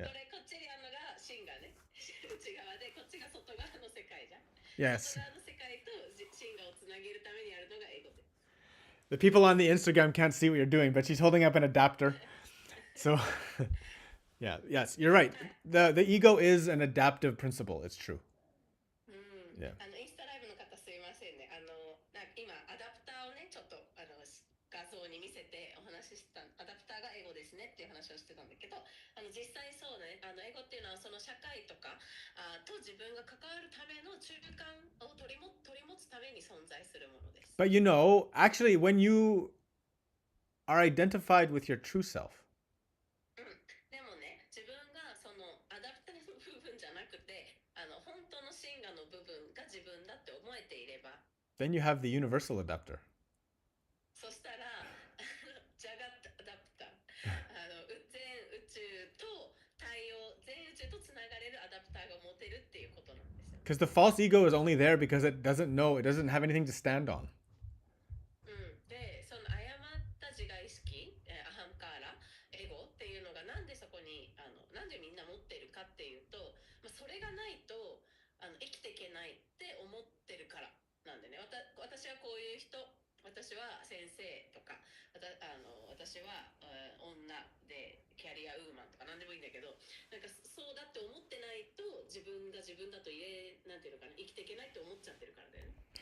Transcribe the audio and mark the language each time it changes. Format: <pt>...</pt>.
<ja>こっちにあるのが芯がね、内側で、こっちが外側の世界じゃん。</ja> <en>Yes.</en> <ja>外側の世界と芯をつなげるためにあるのがエゴです。</ja> <en>The people on the Instagram can't see what you're doing, but she's holding up an adapter. So, yes, you're right. The ego is an adaptive principle. It's true. Yeah.</en> <ja>インスタライブの方すいませんね。今アダプターをねちょっと画像に見せてお話ししたアダプターがエゴですねっていう話をしてたんだけど、実際そうね、エゴっていうのはその社会とかと自分が関わるための中間を取り持つために存在するものです。</ja> <en>But actually, when you are identified with your true self,</en> <ja>でもね、自分がそのアダプターの部分じゃなくて、本当の真我の部分が自分だって思えていれば、</ja> <en>then you have the universal adapter.</en> <ja>そしたらジャガッアダプター全宇宙と全宇宙とつながれるアダプターが持てるっていうことなんですよ。</ja> <en>Because the false ego is only there because it doesn't have anything to stand on.</en> <ja>で、その誤った自我意識、アハンカーラ、エゴっていうのがなんでそこになんでみんな持ってるかっていうと、それがないと生きていけないって思ってるからなんでね。私はこういう人、私は先生とか、私は女でキャリアウーマンとか何でもいいんだけど、なんかそうだって思ってないと自分が自分だとなんていうのかな、生きていけないって思っちゃってるからだよね。</ja>